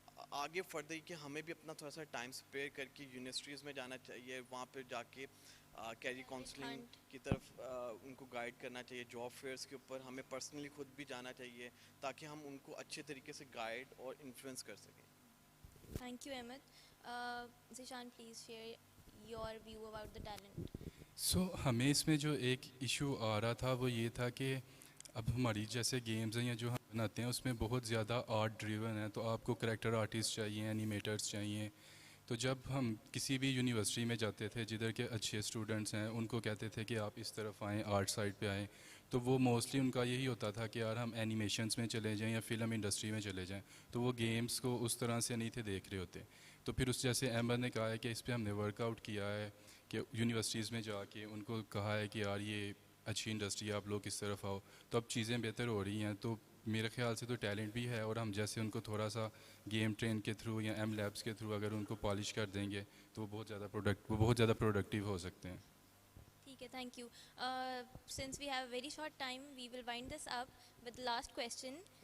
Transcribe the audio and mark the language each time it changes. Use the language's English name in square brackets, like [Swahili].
[Urdu] آگے فردر کہ ہمیں بھی اپنا تھوڑا سا ٹائم اسپیئر کر کے یونیورسٹیز میں جانا چاہیے, وہاں پہ جا کے کیریئر کاؤنسلنگ کی طرف ان کو گائیڈ کرنا چاہیے. جاب فیئرس کے اوپر ہمیں پرسنلی خود بھی جانا چاہیے تاکہ ہم ان کو اچھے طریقے سے گائیڈ اور انفلوئنس کر سکیں. [English] Thank you, Ahmed. Zishan, please share your view about the talent. [Urdu] ہمیں اس میں جو ایک ایشو آ رہا تھا وہ یہ تھا کہ اب ہماری جیسے گیمز ہیں یا جو ہم بناتے ہیں اس میں بہت زیادہ آرٹ ڈریون ہے, تو آپ کو کریکٹر آرٹسٹ چاہیے, اینیمیٹرس چاہیے. تو جب ہم کسی بھی یونیورسٹی میں جاتے تھے جدھر کے اچھے اسٹوڈنٹس ہیں ان کو کہتے تھے کہ آپ اس طرف آئیں, آرٹ سائڈ پہ آئیں, تو وہ موسٹلی ان کا یہی ہوتا تھا کہ یار ہم اینیمیشنس میں چلے جائیں یا فلم انڈسٹری میں چلے جائیں, تو وہ گیمز کو اس طرح سے نہیں تھے دیکھ رہے ہوتے. تو پھر اس جیسے احمد نے کہا ہے کہ اس پہ ہم نے ورک آؤٹ کیا ہے کہ یونیورسٹیز میں جا کے ان کو کہا ہے کہ یار یہ اچھی انڈسٹری ہے, آپ لوگ اس طرف آؤ, تو اب چیزیں بہتر ہو رہی ہیں. تو میرے خیال سے تو ٹیلنٹ بھی ہے, اور ہم جیسے ان کو تھوڑا سا گیم ٹرین کے تھرو یا ایم لیبس کے تھرو اگر ان کو پالش کر دیں گے تو وہ بہت زیادہ پروڈکٹیو ہو سکتے ہیں. ٹھیک ہے, [English] thank you. Since we have a very short time, we will wind this up with the last question.